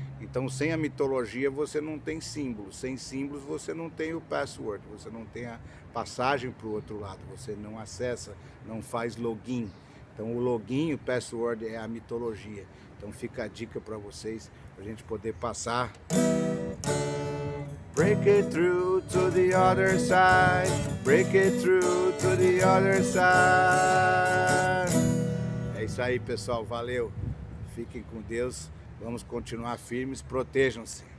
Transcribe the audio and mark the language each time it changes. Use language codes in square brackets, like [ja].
[pt] Então, sem a mitologia você não tem símbolos, sem símbolos você não tem o password, você não tem a passagem para o outro lado, você não acessa, não faz login. Então o login, o password é a mitologia. Então fica a dica para vocês, para a gente poder passar. [en] Break it through to the other side, break it through to the other side. [pt] É isso aí, pessoal, valeu. Fiquem com Deus, vamos continuar firmes, protejam-se.